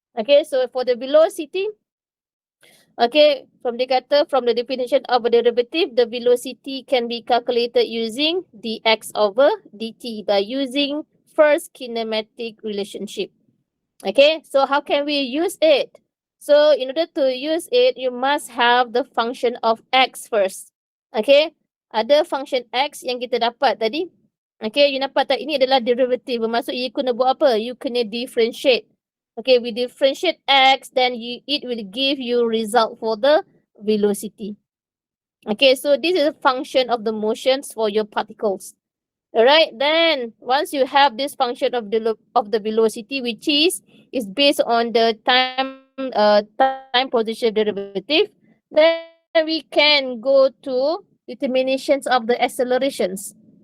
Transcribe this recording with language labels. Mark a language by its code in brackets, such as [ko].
[en] Okay, so for the velocity, okay, from the definition of a derivative, the velocity can be calculated using dx over dt by using first kinematic relationship. Okay, so how can we use it? So in order to use it, you must have the function of x first. [ms] Okay, ada function x yang kita dapat tadi. Okay, you nampak tak? Ini adalah derivative. Bermaksud you kena buat apa? You kena differentiate. [en] Okay, we differentiate x, then it will give you result for the velocity. Okay, so this is a function of the motions for your particles. Alright, then once you have this function of the velocity, which is based on the time position derivative, then we can go to determinations of the accelerations.